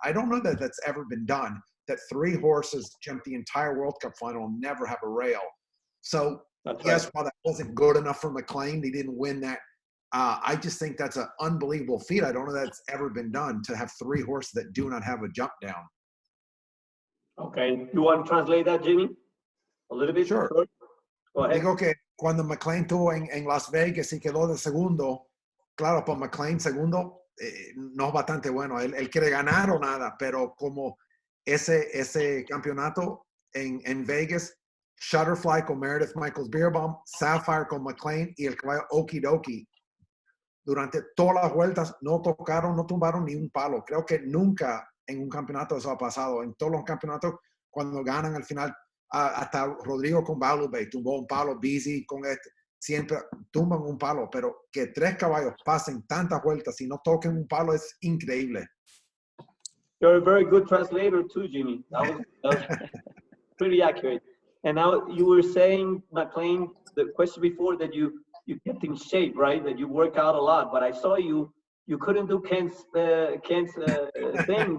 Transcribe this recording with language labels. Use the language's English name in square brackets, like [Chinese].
[English] I don't know that that's ever been done, that 3 horses jumped the entire World Cup final and never have a rail. So, yes, while that wasn't good enough for McLain, he didn't win that. I just think that's an unbelievable feat. I don't know that's ever been done, to have 3 horses that do not have a jump down. Okay. You want to translate that, Jimmy? A little bit? Sure. Go ahead. [Spanish] Digo que cuando McLain tuvo en Las Vegas y quedó de segundo, claro, para McLain segundo no es bastante bueno. Él quiere ganar o nada, pero como ese campeonato en Vegas, Shutterfly con Meredith Michaels Beerbaum, Sapphire con McLain y el caballo Okie Dokie, durante todas las vueltas no tumbaron ni un palo. Creo que nunca en un campeonato eso ha pasado. En todos los campeonatos, cuando ganan al final, hasta Rodrigo con Balu Bay tumbó un palo, Busy con siempre tumban un palo, pero que 3 caballos pasen tantas vueltas y no toquen un palo es increíble. [English] You're a very good translator too, Jimmy. That was pretty accurate. And now you were saying, McLain, the question before, that you kept in shape, right? That you work out a lot, but I saw you couldn't do Ken's thing.